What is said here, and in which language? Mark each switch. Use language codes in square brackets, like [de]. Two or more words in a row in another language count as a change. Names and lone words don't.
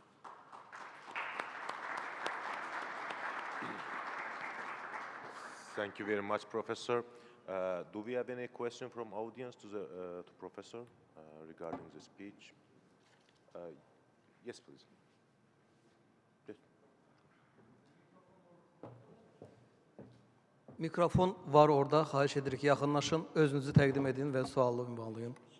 [en] Thank you very much, Professor. Do we have any question from audience to Professor regarding the speech? Yes, please. Yes. [az] Mikrofon var orada. Xahiş edirik yaxınlaşın, özünüzü təqdim edin və sualı ünvanlayın.